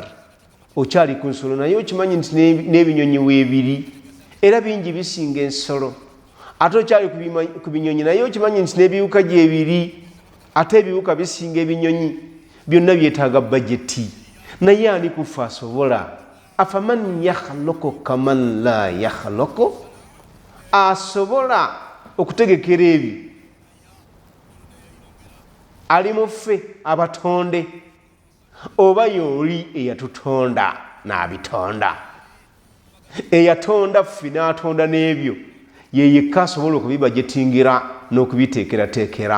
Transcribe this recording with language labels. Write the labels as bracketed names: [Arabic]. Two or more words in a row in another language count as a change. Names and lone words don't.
[Ganda] Okyali ku nsolo naye okimanyi nti n'ebinyonyi weebiri era bingi bisinga ensolo. Ate okyali ku binyonyi naye okimanyi nti n'ebiwuka gyebiri ate ebiwuka bisinga ebinyonyi. Byonna byetaaga budgeti. Naye ani kufa asobola? [Arabic] أفمن يخلق كمن لا يخلق? [Ganda] Asobola okutegekera ebyo? Ali mu ffe abatonde oba y'oli eyatutonda n'abitonda? Eyatonda ffe n'atonda n'ebyo ye yekka asobola okubibudgetingira n'okubiteekerateekera.